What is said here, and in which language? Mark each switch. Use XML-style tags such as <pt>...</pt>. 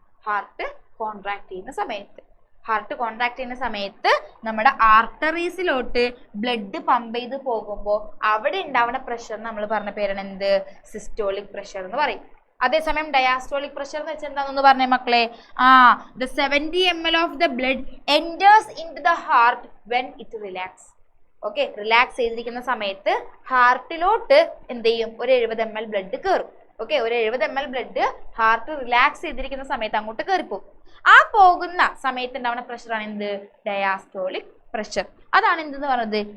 <ml>Heart contract ചെയ്യുന്ന സമയത്ത്, heart contract ചെയ്യുന്ന സമയത്ത് നമ്മുടെ ആർട്ടറീസിലോട്ട് ബ്ലഡ് പമ്പ് ചെയ്ത് പോകുമ്പോൾ അവിടെ ഉണ്ടാവുന്ന പ്രഷർ നമ്മൾ പറഞ്ഞ പേരാണ് എന്ത്? സിസ്റ്റോളിക് പ്രഷർ എന്ന് പറയും. അതേസമയം ഡയാസ്റ്റോളിക് പ്രഷർ എന്ന് വെച്ചാൽ എന്താണെന്ന് പറഞ്ഞേ മക്കളെ?</ml> <en>the 70 ml of the blood enters into the heart when it relax.</en> <ml>Okay, relax ചെയ്തിരിക്കുന്ന സമയത്ത് ഹാർട്ടിലോട്ട് എന്ത് ചെയ്യും? ഒരു 70 ml ബ്ലഡ് കയറും. ഓക്കെ, ഒരു 70 ml ബ്ലഡ് ഹാർട്ട് റിലാക്സ് ചെയ്തിരിക്കുന്ന സമയത്ത് അങ്ങോട്ട് കയറിപ്പോകും. ആ പോകുന്ന സമയത്ത് ഉണ്ടാവുന്ന പ്രഷറാണ് എന്ത്? ഡയാസ്റ്റോളിക് പ്രഷർ. അതാണ് എന്തെന്ന് പറയുന്നത്?</ml>